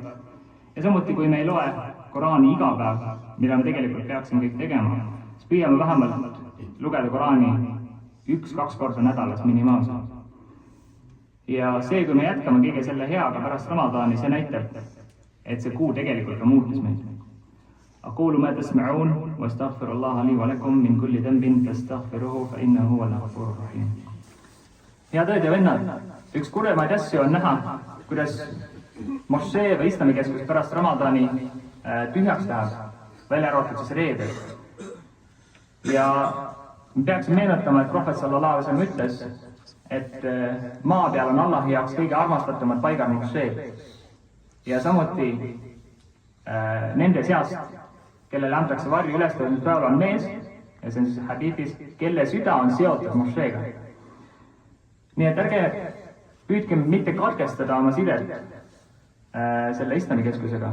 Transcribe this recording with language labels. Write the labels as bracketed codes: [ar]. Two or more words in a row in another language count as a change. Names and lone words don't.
[et] Ja samuti, kui me ei loe Koraani iga päev, mida me tegelikult peaksime kõik tegema, siis püüame vähemalt lugeda Koraani 1-2 korda nädalas minimaalselt. Ja see, kui me jätkame kõige selle heaga pärast Ramadani, see näitab, et see kuu tegelikult ka muutis meid. [ar] أقول ما تسمعون وأستغفر الله لي ولكم من كل ذنب فاستغفروه فإنه هو الغفور الرحيم. [et] Head õed ja vennad, üks kuremaid asju on näha, kuidas mošee või islamikeskus pärast Ramadani tühjaks läheb, välja arvatud siis reedel. Ja me peaksime meenutama, et Prohvet [ar] صلى الله عليه وسلم [et] ütles, et maa peal on Allahi jaoks kõige armastatumad paigad mošeed. Ja samuti nende seast, kellele antakse varju ülestõusmispäeval, on mees, ja see on siis hadiithis, kelle süda on seotud mošeega. Nii et ärge püüdke mitte katkestada oma sidet selle islamikeskusega.